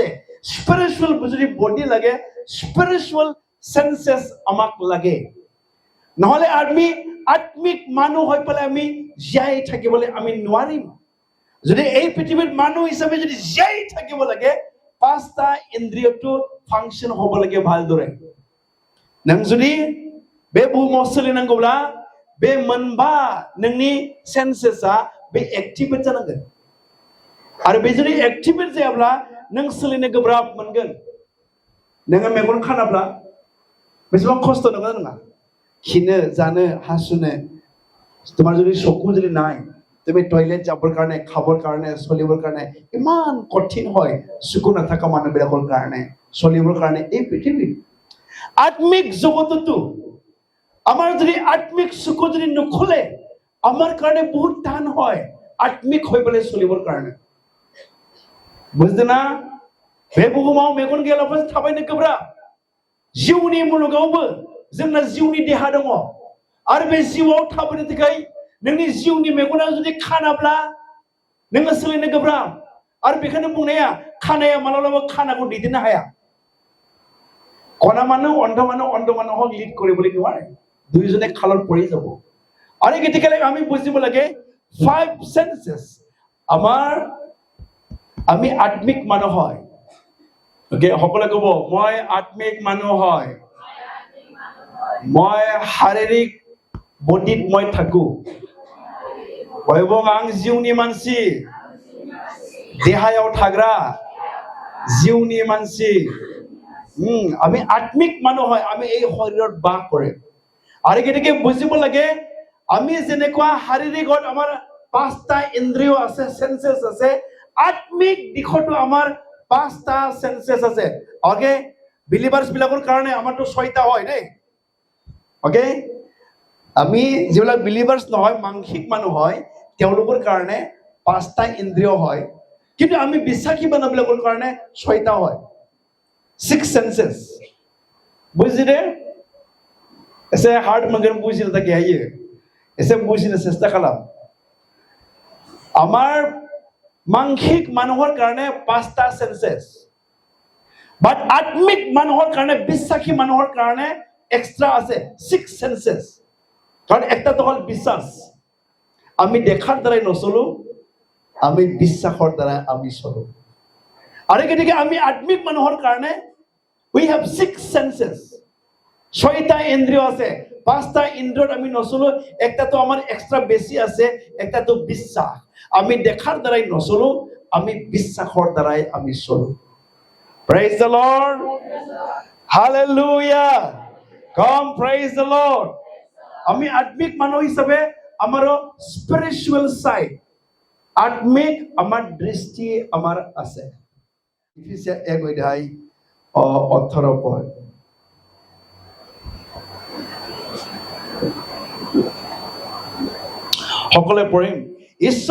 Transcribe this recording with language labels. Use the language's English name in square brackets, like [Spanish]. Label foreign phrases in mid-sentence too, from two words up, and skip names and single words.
[Assamese] স্পিৰিচুৱেল যদি বডি লাগে, [English] spiritual senses [Assamese] আমাক লাগে, নহলে আমি আত্মিক মানুহ হৈ পেলাই আমি জীয়াই থাকিবলৈ আমি নোৱাৰিম। যদি এই পৃথিৱীত মানুহ হিচাপে যদি জীয়াই থাকিব লাগে 5টা ইন্দ্ৰিয়টো ফাংশন হ'ব লাগে ভালদৰে। [Bodo] नों जुदि बे बुहुमाव सोलिनांगौब्ला बे मोनबा नोंनि सेन्सेसआ बे एक्टिभेट जानांगोन। आरो बे जुदि एक्टिभेट जायाब्ला नों सोलिनो गोब्राब मोनगोन। नोङो मेगन खानाब्ला बेसेबां खस्थ नङा नङा, खिनो जानो हासुनो। [Assamese] তোমাৰ যদি চকু যদি নাই তুমি টয়লেট যাবৰ কাৰণে, খাবৰ কাৰণে, চলিবৰ কাৰণে ইমান কঠিন হয় চকু নাথাকা মানুহবিলাকৰ কাৰণে, চলিবৰ কাৰণে এই পৃথিৱীত। আত্মিক জগততো আমাৰ যদি আত্মিক চকু যদি নুখুলে আমাৰ কাৰণে বহুত টান হয় আত্মিক হৈ পেলাই চলিবৰ কাৰণে। বুজিছে না? [Bodo] बे बुहुमाव मेगन गैयालाबानो थाबायनो गोब्राब। जिउनि मुलुगावबो जोंना जिउनि देहा दङ आरो बे जिउआव थाबायनो थाखाय नोंनि जिउनि मेगना जुदि खानाब्ला नोङो सोलिनो गोब्राब। आरो बेखायनो बुंनाया खानाया मालाबाबो खानाखौ दैदेननो हाया। [Assamese] কণা মানুহ অন্ধ মানুহক লিড কৰিবলৈ নোৱাৰে, দুইজনে খালত পৰি যাব। আৰু গতিকে আমি বুজিব লাগে 5 সেন্সেস আমাৰ, আমি আত্মিক মানুহ হয়। ওকে, সকলে ক'ব মই আত্মিক মানুহ হয়, মই শাৰীৰিক বডিত মই থাকো। [Bodo] এবং आं जिउनि मानसि, देहायाव थाग्रा जिउनि मानसि। [Assamese] আমি আত্মিক মানুহ হয়, আমি এই শৰীৰত বাস কৰে। আৰু গতিকে বুজিব লাগে আমি যেনেকুৱা শাৰীৰিকত আমাৰ 5টা ইন্দ্ৰিয় আছে, সেন্সেস আছে, আত্মিক দিশতো আমাৰ 5টা সেন্সেস আছে। ওকে, বিলিভাৰ্স বিলাকৰ কাৰণে আমাৰটো 6টা হয় দেই। ওকে, আমি যিবিলাক বিলিভাৰ্স নহয় মাংসিক মানুহ হয় তেওঁলোকৰ কাৰণে 5টা ইন্দ্ৰিয় হয়, কিন্তু আমি বিশ্বাসী মানুহবিলাকৰ কাৰণে 6টা হয়। [English] 6 senses. [Bangla] বুঝিলে? এসে হার্ট মগর বুঝিলে তাকে আইয়ে এসে বুঝিলে চেষ্টা খালাম। [Assamese] আমার মাংসিক মানুহৰ কাৰণে 5টা সেন্সেস, বাট আত্মিক মানুহৰ কাৰণে, বিশ্বাসী মানুহৰ কাৰণে এক্সট্রা আছে 6 সেন্সেস। [Bangla] কারণ একটা তো হল বিশ্বাস। আমি দেখার দ্বারাই নচলো, [Assamese] আমি বিশ্বাসৰ দ্বাৰা আমি চলো। আৰু গতিকে আমি আত্মিক মানুহৰ কাৰণে [English] we have 6 senses. [Assamese] 6টা ইন্দ্রিয় আছে, 5টা ইন্দ্রিয়ত আমি নচলো। [Bangla] একটা তো আমার এক্সট্রা বেশি আছে, একটা তো বিশ্বাস। আমি দেখার দ্বারাই নচলো, আমি বিশ্বাসৰ দ্বারাই আমি চলো। [English] Praise the Lord. Hallelujah. Come, praise the Lord. [Assamese] আমি আত্মিক মানুহ হিচাপে আমাৰ [English] spiritual side, [Assamese] আত্মিক আমাৰ দৃষ্টি আমাৰ আছে। ইফিছিয়া 1 অধ্যায় 18 পদ। সকলে পঢ়িম।